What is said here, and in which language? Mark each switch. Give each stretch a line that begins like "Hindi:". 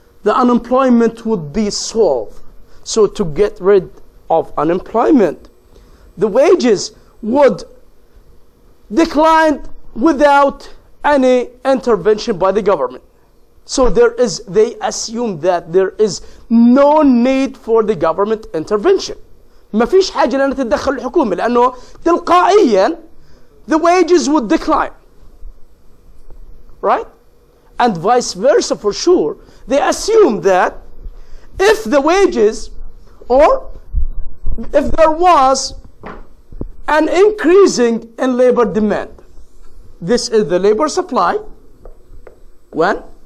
English: The unemployment would be solved. So to get rid of unemployment, the wages would decline without any intervention by the government. So they assume that there is no need for the government intervention.
Arabic: ما فيش حاجة لأن تتدخل الحكومة لأنه تلقائيا
English: the wages would decline, right? And vice versa for sure. They assume that if the wages or if there was an increasing in labor demand. This is the labor supply, 1.